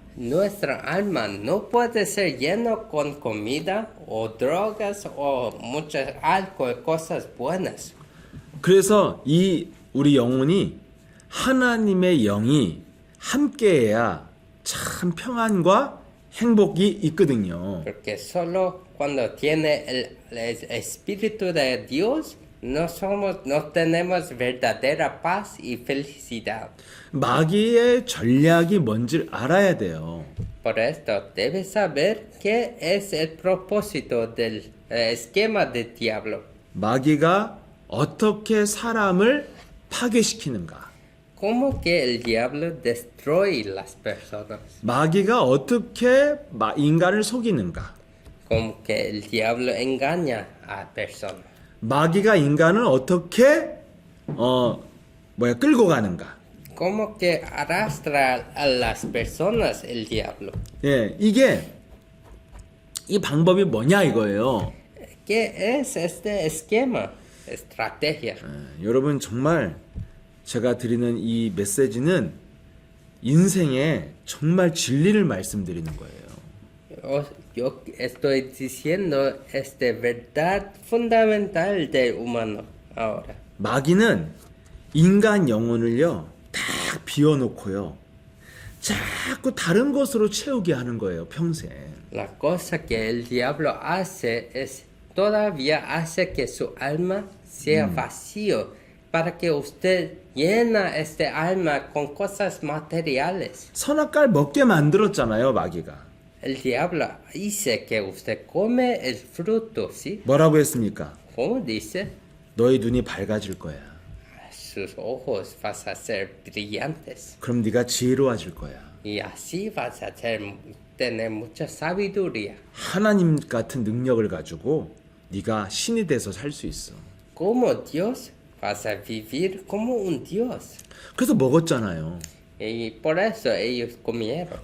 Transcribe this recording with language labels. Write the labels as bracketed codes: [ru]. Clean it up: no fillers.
[es] Nuestra alma no puede ser lleno con comida o drogas o mucho alcohol, cosas buenas. [ko] 그래서 이 우리 영혼이 하나님의 영이 함께해야 참 평안과 행복이 있거든요. [es] Porque solo cuando tiene el Espíritu de Dios, no tenemos verdadera paz y felicidad. [ko] 마귀의 전략이 뭔지를 알아야 돼요. [es] Por esto, debes saber qué es el propósito del esquema del diablo. [ko] 마귀가 어떻게 사람을 파괴시키는가? [es] ¿Cómo que el diablo destruye las personas? [ko] 마귀가 어떻게 인간을 속이는가? [es] Como que el diablo engaña a personas. [ko] 마귀가 인간을 어떻게 끌고 가는가? [es] ¿Cómo que arrastra a las personas el diablo? [ko] 예, 이 방법이 뭐냐 이거예요. [es] ¿Qué es este esquema? Estrategia. [ko] 여러분 정말 제가 드리는 이 메시지는 인생에 정말 진리를 말씀드리는 거예요. [es] Yo estoy diciendo esta verdad fundamental del humano ahora. [ko] 마귀는 인간 영혼을요 딱 비워놓고요 자꾸 다른 것으로 채우게 하는 거예요 평생. [es] La cosa que el diablo hace es todavía hace que su alma sea vacío para que usted llena este alma con cosas materiales. [ko] 선악과를 먹게 만들었잖아요 마귀가. [es] El diablo dice que usted come el fruto, ¿sí? [ko] 뭐라고 했습니까? [es] ¿Cómo dice? [ko] 너의 눈이 밝아질 거야. [es] Sus ojos vas a ser brillantes [ko] 그럼 네가 지혜로워질 거야. [es] y así vas a tener mucha sabiduría. [ko] 하나님 같은 능력을 가지고 네가 신이 돼서 살 수 있어. [es] Como Dios vas a vivir como un Dios. [ko] 그래서 먹었잖아요. [es] Y por eso ellos comieron.